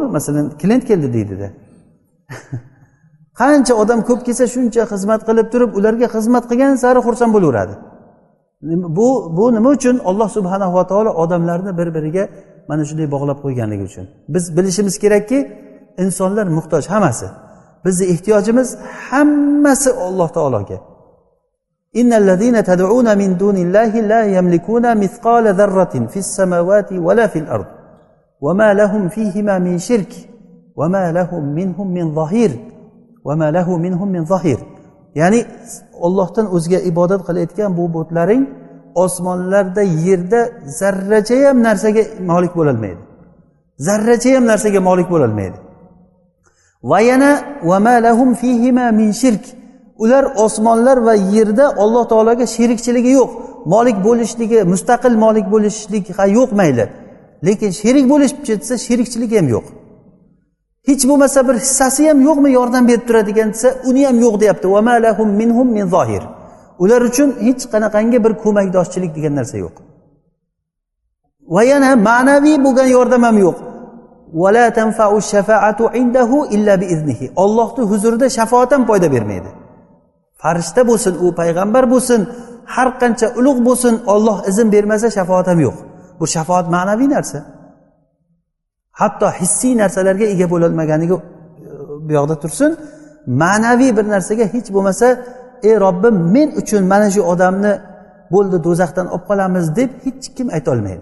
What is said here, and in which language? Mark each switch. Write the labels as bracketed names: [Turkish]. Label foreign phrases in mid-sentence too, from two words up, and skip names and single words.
[Uzbek] Masalan, klient keldi deydi-da. Qancha odam ko'p kelsa, shuncha xizmat qilib turib, ularga xizmat qilgan sari xursand bo'laveradi. Bu nima uchun? Alloh [Arabic] سبحانه وتعالى [Uzbek] odamlarni bir-biriga mana shunday bog'lab qo'yganligi uchun. Biz bilishimiz kerakki, insonlar muhtoj hammasi. Bizning ehtiyojimiz hammasi Alloh taologa. [Arabic] إن الذين تدعون من دون الله لا يملكون مثقال ذرة في السماوات ولا في الأرض. وما لهم فيهما من شرك وما لهم منهم من ظهير وما له منهم من ظهير. [Uzbek] Ya'ni Allohdan o'zga ibodat qilayotgan bu butlaring osmonlarda, yerda zarracha ham narsaga molik bo'la olmaydi. Zarracha ham narsaga molik bo'la olmaydi. Va yana [Arabic] وما لهم فيهما من شرك. [Uzbek] Ular osmonlar va yerda Alloh taologa sherikchiligi yo'q. Molik bo'lishligi, mustaqil molik bo'lishlik yo'q mayli. Lekin sherik bo'lib ketsa, sherikchilik ham yo'q. hech bo'lmasa bir hissasi ham yo'qmi yordam berib turadigan desa, uni ham yo'q deyapti. [Arabic] وما لهم منهم من ظهير. [Uzbek] Ular uchun hech qanaqangi bir ko'makdoshchilik degan narsa yo'q. Va yana ma'naviy bo'lgan yordam ham yo'q. [Arabic] ولا تنفع الشفاعة عنده إلا بإذنه. [Uzbek] Allohning huzurida shafoat ham foyda bermaydi. Farishta bo'lsin, u payg'ambar bo'lsin, har qancha ulug' bo'lsin, Alloh izn bermasa shafoat ham yo'q. Bu shafoat ma'naviy narsa. Hatto hissiy narsalarga ega bo'lolmaganiga bu yoqda tursin, ma'naviy bir narsaga hech bo'lmasa, ey Robbim, men uchun mana shu odamni bo'ldi do'zaxdan olib qolamiz deb hech kim ayta olmaydi.